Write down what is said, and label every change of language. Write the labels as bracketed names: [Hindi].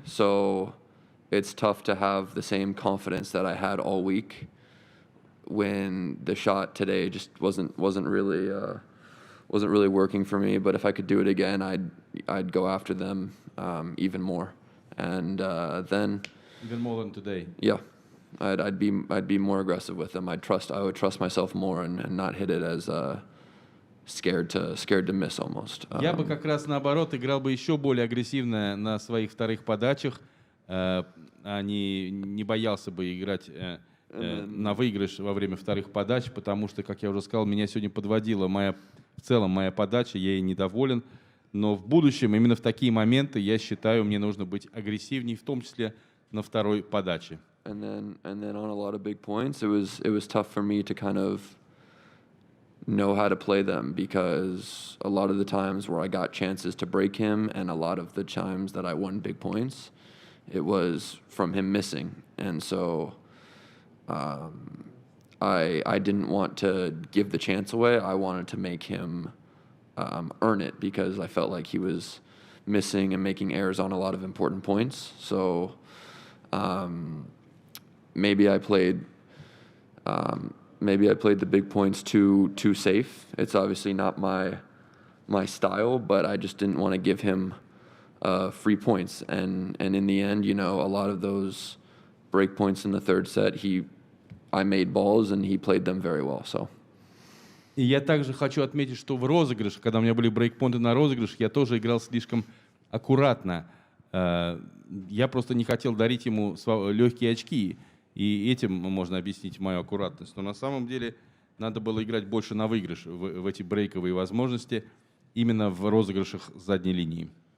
[English] So it's tough to have the same confidence that I had all week when the shot today just wasn't really working for me. But if I could do it again, I'd go after them even more. And then even more than today. Yeah. I'd be more aggressive with them. I would trust myself more and not hit it scared to miss almost. [Russian] Я бы как раз наоборот играл бы еще более агрессивно на своих вторых подачах, а не боялся бы играть на выигрыш во время вторых подач, потому что, как я уже сказал, меня сегодня подводила в целом моя подача, я ей недоволен. Но в будущем, именно в такие моменты, я считаю, мне нужно быть агрессивнее, в том числе на второй подаче. [English] And then on a lot of big points, it was tough for me to kind of know how to play them, because a lot of the times where I got chances to break him and a lot of the times that I won big points, it was from him missing. And so I didn't want to give the chance away. I wanted to make him earn it, because I felt like he was missing and making errors on a lot of important points. So maybe I played the big points too safe. It's obviously not my style, but I just didn't want to give him free points. And in the end, a lot of those break points in the third set, I made balls and he played them very well. So. [Russian] И я также хочу отметить, что в розыгрыше, когда у меня были брейкпоинты на розыгрыш, я тоже играл слишком аккуратно. Я просто не хотел дарить ему легкие очки. И этим можно объяснить мою аккуратность. Но на самом деле надо было играть больше на выигрыш в эти брейковые возможности именно в розыгрышах задней линии.